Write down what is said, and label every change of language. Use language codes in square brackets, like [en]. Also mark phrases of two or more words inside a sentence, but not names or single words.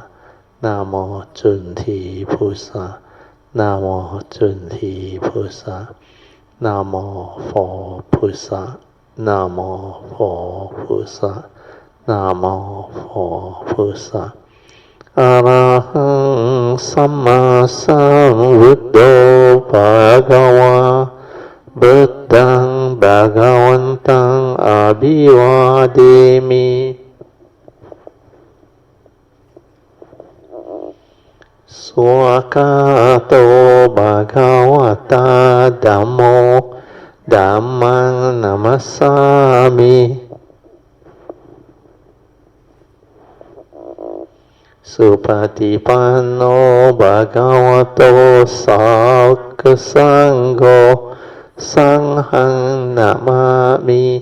[zh] 南无准提菩萨，南无准提菩萨，南无佛菩萨，南无佛菩萨，南无佛菩萨。 [pi] 阿拉汉萨玛萨พุทโธภะคะวะพุทธังภะคะวันตังอะภิวาเทมิ สวากาโตภะคะวะตาธัมโมธัมมังนัมมัสสามิสุปฏิปันโนภะคะวะโตสาวกสังโฆสังฆังนะมามิ